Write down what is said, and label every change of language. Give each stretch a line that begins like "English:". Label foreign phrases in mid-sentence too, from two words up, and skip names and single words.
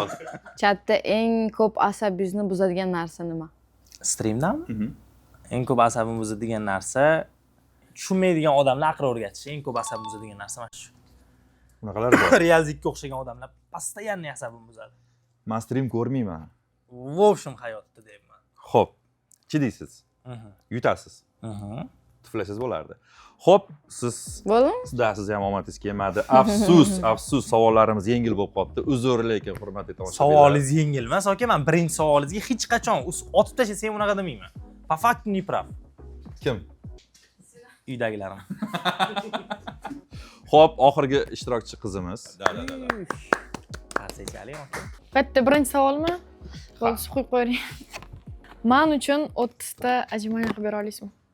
Uzbek: Chatda eng ko'p asabingizni buzadigan narsa nima? Streamdanmi? Eng ko'p asabimni buzadigan narsa tushunmaydigan odamlar aql o'rgatish. Eng ko'p asabimni buzadigan narsa mana shu. Bunaqalar bor. Reallikka o'xshagan odamlar постоянно asabimni buzadi. Men stream ko'rmayman.
Russian: В общем,
Uzbek: hayotda deyman. Xo'p, chidaysiz. Yutasiz. Tuflasangiz bo'lardi. Xo'p, Bo'ldimi? siz ham omadingiz kelmadi. Afsus, savollarimiz yengil bo'lib qolibdi. Uzr, lekin hurmatli tomoshabinlar. Savolingiz yengil emas, aka. Men birinchi savolingizga hech qachon otib tashlasa unaqa demayman.
Russian: По факту не прав.
Uzbek: Kim? Uydagilarim. Xo'p, oxirgi ishtirokchi qizimiz. Qarsaychalik aka. Bitta birinchi savolmi? Bo'lsa qo'yib qo'ying. Men uchun 30 ta ajmani qilib bera olasizmi?